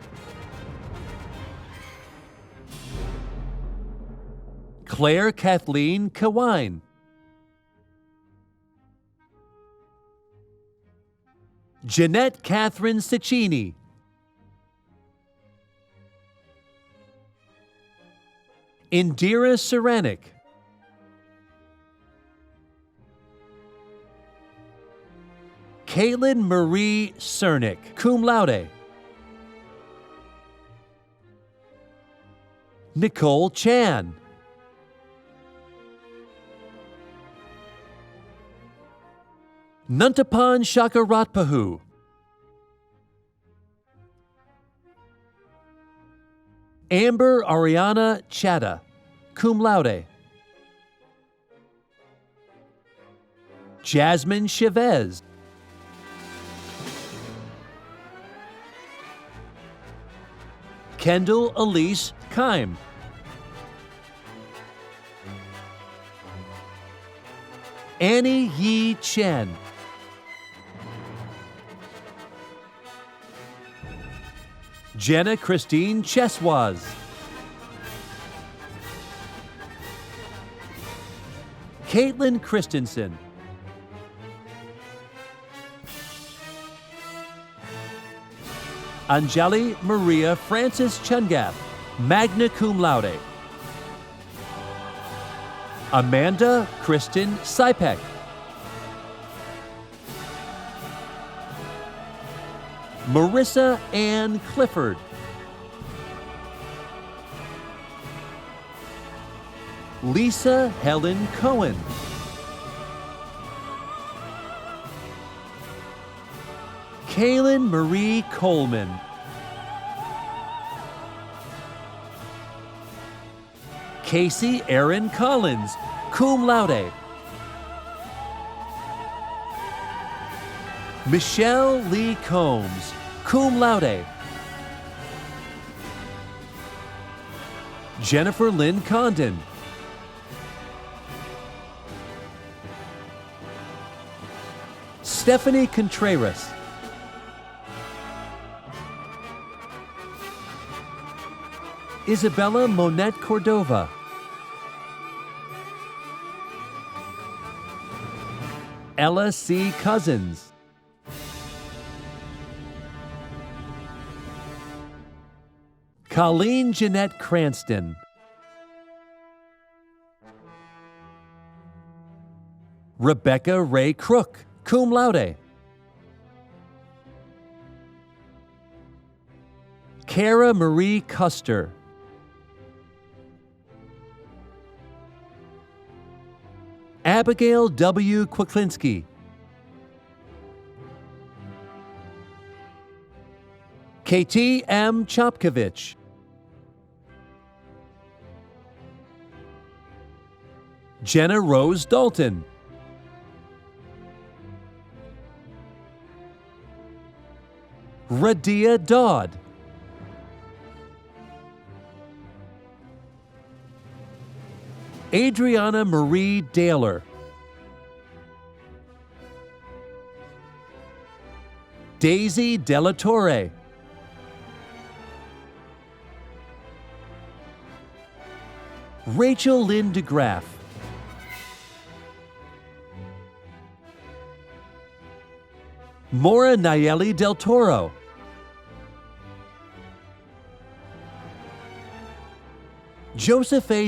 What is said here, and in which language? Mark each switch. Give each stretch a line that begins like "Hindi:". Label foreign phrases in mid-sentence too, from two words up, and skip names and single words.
English: Claire Kathleen Kawine, Jeanette Catherine Ciccini, Indira Saranik, Caitlin Marie Cernick,
Latin: cum laude,
English: Nicole Chan, Nuntapan Shakaratpahu, Amber Ariana Chatta,
Latin: cum laude,
English: Jasmine Chavez, Kendall Elise Keim, Annie Yi Chen, Jenna Christine Cheswaz, Caitlin Christensen, Anjali Maria Francis Chungath,
Latin: magna cum laude,
English: Amanda Kristen Sipek, Marissa Ann Clifford, Lisa Helen Cohen, Kaylin Marie Coleman, Casey Aaron Collins,
Latin: cum laude,
English: Michelle Lee Combs,
Latin: cum laude,
English: Jennifer Lynn Condon, Stephanie Contreras, Isabella Monette Cordova, Ella C. Cousins, Colleen Jeanette Cranston, Rebecca Ray Crook,
Latin: cum laude,
English: Cara Marie Custer, Abigail W. Kwaklinski, KT M. Chopkovich, Jenna Rose Dalton, Radia Dodd, Adriana Marie Daler, Daisy Della Torre, Rachel Lynn DeGraff, Mora Nayeli Del Toro, Joseph A.